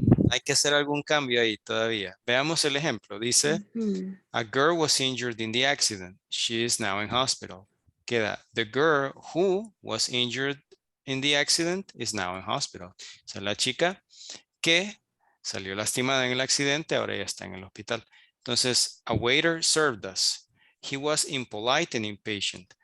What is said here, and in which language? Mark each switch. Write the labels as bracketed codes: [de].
[es] Hay que hacer algún cambio ahí todavía. Veamos el ejemplo. Dice, Hmm. [en] a girl was injured in the accident. She is now in hospital. Queda, the girl who was injured in the accident is now in hospital. [es] O sea, la chica que salió lastimada en el accidente, ahora ya está en el hospital. [en] Entonces, a waiter served us. He was impolite and impatient.